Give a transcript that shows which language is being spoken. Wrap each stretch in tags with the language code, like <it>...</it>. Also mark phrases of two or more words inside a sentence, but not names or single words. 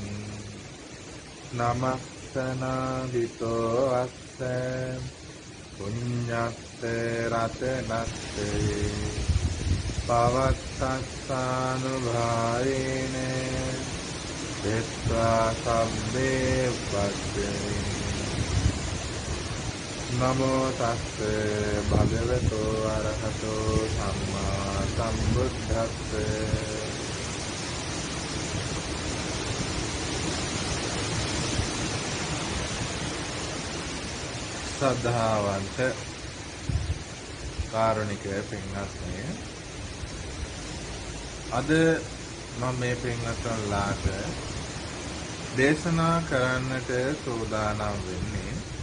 <pi>නමස්සනාදිතෝ අස්ස පුඤ්ඤස්ස රතනස්සේ පවත්තස්සානුභාවේන දෙත්වා සම්මේ වද්දේ නමෝ තස්ස භගවතෝ අරහතෝ සම්මා සම්බුද්දස්ස</pi> <si>සද්ධාවන්ත කාරුණික පින්වත්නි, අද මම මේ පින්වත්න්ලාට දේශනා කරන්නට සූදානම් වෙන්නේ</si>